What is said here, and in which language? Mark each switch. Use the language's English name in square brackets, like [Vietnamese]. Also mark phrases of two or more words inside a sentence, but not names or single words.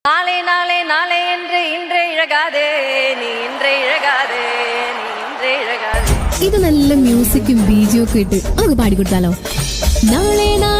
[Tamil] நாளை நாளை நாளை என்று இன்றே இழகாதே நீ இன்றே இழகாதே நீ இன்றே இழகாதே. [Malayalam] ഇത് നല്ല മ്യൂസിക്കും ബീജിയും ഒക്കെ ഇട്ട് നമുക്ക് പാടിക്കൊടുത്താലോ? നാളെ